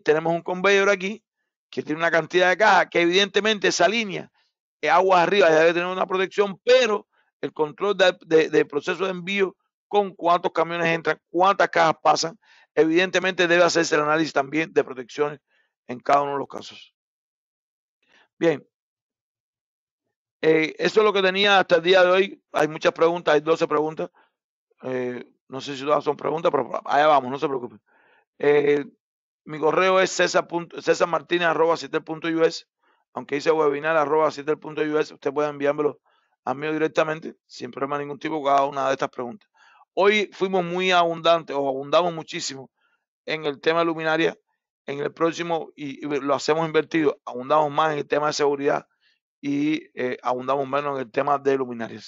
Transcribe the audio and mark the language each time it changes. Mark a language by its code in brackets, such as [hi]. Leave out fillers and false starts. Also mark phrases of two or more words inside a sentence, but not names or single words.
[es] Tenemos un conveyor aquí que tiene una cantidad de cajas que evidentemente esa línea, aguas arriba, debe tener una protección, pero el control de proceso de envío, con cuántos camiones entran, cuántas cajas pasan, evidentemente debe hacerse el análisis también de protecciones en cada uno de los casos. Bien, eso es lo que tenía hasta el día de hoy. Hay muchas preguntas, hay 12 preguntas. No sé si todas son preguntas, pero allá vamos, no se preocupen. Mi correo es cesarmartinez@citel.us. Aunque dice webinar@citel.us, usted puede enviármelo a mí directamente, sin problema de ningún tipo, cada una de estas preguntas. Hoy fuimos muy abundantes, o abundamos muchísimo en el tema de luminaria. En el próximo, y lo hacemos invertido, abundamos más en el tema de seguridad y abundamos menos en el tema de luminarias.